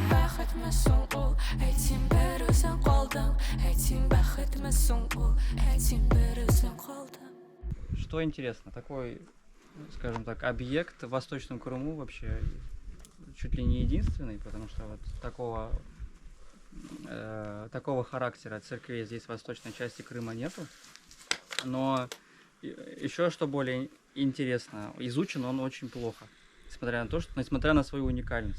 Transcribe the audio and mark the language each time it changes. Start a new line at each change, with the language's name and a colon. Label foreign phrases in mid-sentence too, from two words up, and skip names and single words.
Tatar: Бәхетме соң ул, әйт син бер үзең калдың, әйт син бәхетме соң ул, әйт син бер үзең калдың.
Russian: Что интересно, такой, скажем так, объект в Восточном Крыму вообще чуть ли не единственный, потому что вот такого характера церквей здесь в восточной части Крыма нету. Но еще что более интересно, изучен он очень плохо, несмотря на свою уникальность.